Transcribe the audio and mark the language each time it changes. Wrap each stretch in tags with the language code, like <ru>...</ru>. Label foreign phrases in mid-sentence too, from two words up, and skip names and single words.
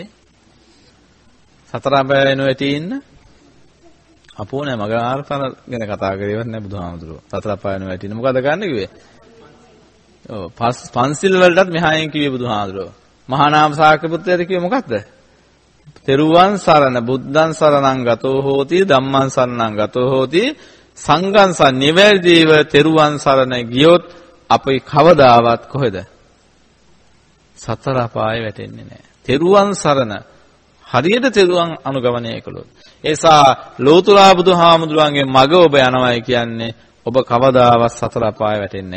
<si>සතර අපාය නොවැටි ඉන්න අපෝ නෑ මගේ ආර්ථන ගැන කතා කරේවත් නෑ බුදුහාමුදුරුවෝ. සතර අපාය නොවැටි ඉන්න මොකද කරන්න කිව්වේ? ඔව් පන්සිල් වලටත් මෙහායෙන් කිව්වේ බුදුහාමුදුරුවෝ. මහා නාම ශාක්‍ය පුත්‍රයාට කිව්වේ මොකද්ද? තෙරුවන් සරණ</si> <pi>බුද්ධං සරණං ගතෝ හෝති ධම්මං සරණං ගතෝ හෝති සංඝං සරණ</pi> <si>නිවැරදිව තෙරුවන් සරණ ගියොත් අපි කවදාවත් කොහෙද? සතර අපායේ වැටෙන්නේ නැහැ. තෙරුවන් සරණ හරියට තෙරුවන් අනුගමනය කළොත්. ඒසා ලෝතුරා බුදුහාමුදුරන්ගේ මග ඔබ යනවායි කියන්නේ ඔබ කවදාවත් සතර අපායේ වැටෙන්නේ නැහැ.</si>